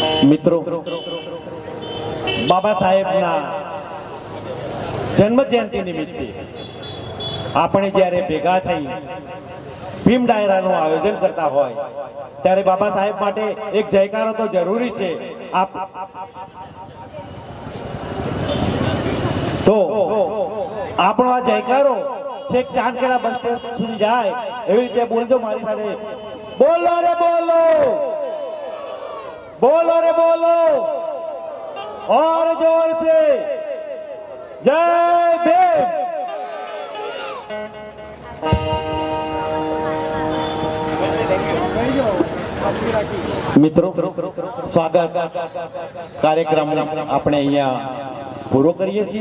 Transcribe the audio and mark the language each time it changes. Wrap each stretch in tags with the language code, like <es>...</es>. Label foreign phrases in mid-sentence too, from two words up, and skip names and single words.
<gu>મિત્રો, બાબા સાહેબના જન્મ જયંતિ નિમિત્તે આપણે જ્યારે ભેગા થઈ ભીમ ડાયરાનું આયોજન કરતા હોય ત્યારે બાબા સાહેબ માટે એક જયકારો તો જરૂરી છે. તો આપણો આ જયકારો છેક ચાંદખેડા બસ સ્ટેશન સુધી જાય એવી રીતે બોલજો મારી સાથે. બોલો રે બોલો,</gu> <hi>बोलो रे बोलो और जोर से जय भीम.</hi> <gu>મિત્રો, સ્વાગત કાર્યક્રમ આપણે અહીંયા પૂરો કરીએ છીએ.</gu>